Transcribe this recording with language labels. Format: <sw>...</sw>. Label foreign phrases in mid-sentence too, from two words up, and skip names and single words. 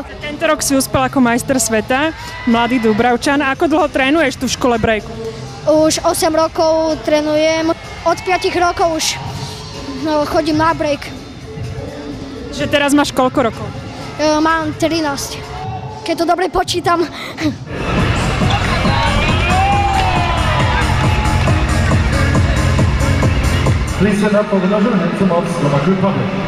<sk>tento rok si uspel ako majster sveta, mladý Dubravčan. Ako dlho trénuješ tu v škole breaku? Už 8 rokov trénujem. Od 5 rokov už chodím na break. Čiže teraz máš koľko rokov? Mám 13. Keď to dobre počítam.</sk> <en>Please stand up for the national anthem of Slovak Republic.</en>